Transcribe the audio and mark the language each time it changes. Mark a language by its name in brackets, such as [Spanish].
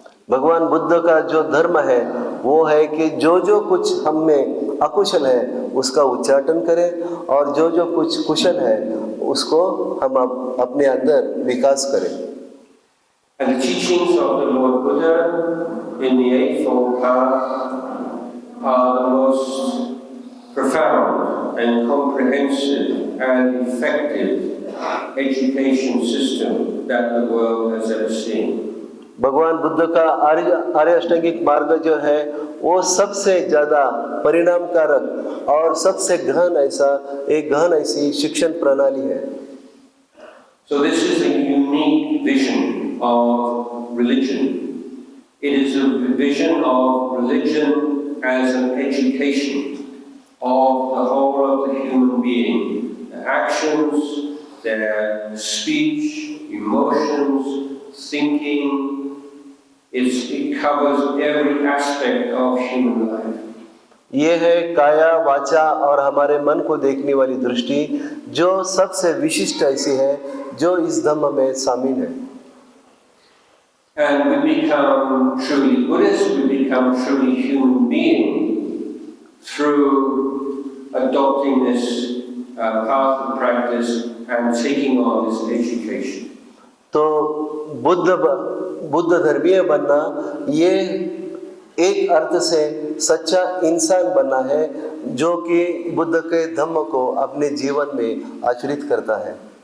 [Hindi] भगवान बुद्ध का जो धर्म है वो है कि जो कुछ हम में अकुशल है उसका उच्चाटन करें और जो कुछ कुशल है उसको हम अपने अंदर विकास करें। [English] And the teachings of the Lord Buddha in the Eightfold Path are the most profound and comprehensive and effective education system that the world has ever seen. [Hindi] भगवान बुद्ध का आर्य अष्टांगिक मार्ग जो है वो सबसे ज़्यादा परिणामकारक और सबसे गहन ऐसी शिक्षण प्रणाली है। [English] So this is a unique vision of religion. It is a vision of religion as an education of the whole of the human being, their actions, their speech, emotions, thinking. It covers every aspect of human life. [Hindi] ये है काया वाचा और हमारे मन को देखने वाली दृष्टि जो सबसे विशिष्ट ऐसी है जो इस धम्म में शामिल है। [English] And we become truly Buddhist, we become truly human being through adopting this path of practice and taking on this education. [Hindi] तो बुद्ध धर्मीय बनना ये एक अर्थ से सच्चा इंसान बनना है जो कि बुद्ध के धम्म को अपने जीवन में आचरित करता है।